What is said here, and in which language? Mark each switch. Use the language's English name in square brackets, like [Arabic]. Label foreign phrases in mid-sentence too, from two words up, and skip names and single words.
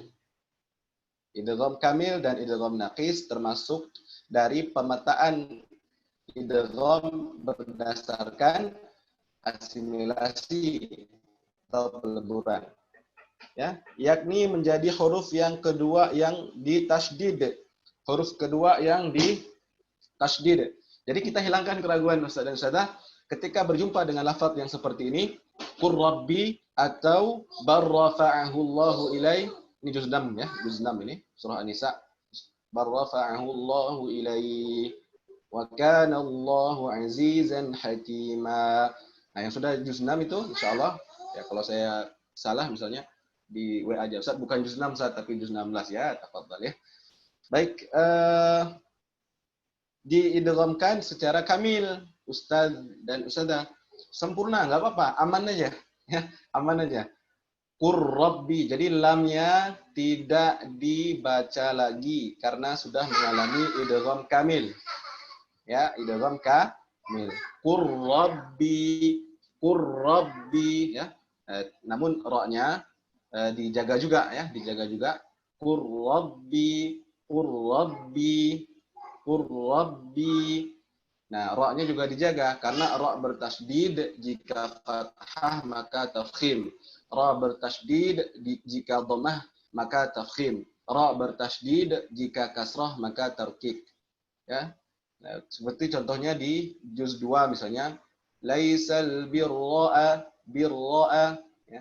[Indonesian] Idgham kamil dan idgham naqis termasuk dari pemetaan idgham berdasarkan asimilasi atau peleburan. Ya, yakni menjadi huruf yang kedua yang ditasydid. Huruf kedua yang ditasydid. Jadi kita hilangkan keraguan Ustaz dan Ustazah ketika berjumpa dengan lafaz yang seperti ini, [Arabic] قل رب atau بل رفعه الله إليه. [Indonesian] Ini juz 6 ya, juz 6 ini surah An-Nisa. [Arabic] بل رفعه الله إليه وكان الله عزيزا حكيما. [Indonesian] Nah, yang sudah juz 6 itu insyaallah ya, kalau saya salah misalnya di WA aja Ustaz, bukan juz 6 Ustaz tapi juz 16 ya, tafadhal ya. Baik, diidghamkan secara kamil Ustaz dan Ustazah. Sempurna, nggak apa-apa, aman aja ya, aman aja. [Arabic] قل رب, [Indonesian] jadi lamnya tidak dibaca lagi karena sudah mengalami idgham kamil. Ya, idgham kamil. [Arabic] قل رب يا. [Indonesian] Namun ra-nya dijaga juga ya, dijaga juga. [Arabic] قل رب قل رب قل رب. [Indonesian] Nah, ra-nya juga dijaga karena ra bertasydid jika fathah maka tafkhim. Ra bertasydid jika dhammah maka tafkhim. Ra bertasydid jika kasrah maka tarkik. Ya. Nah, seperti contohnya di juz 2 misalnya, [Arabic] ليس البر البر [Indonesian] ya.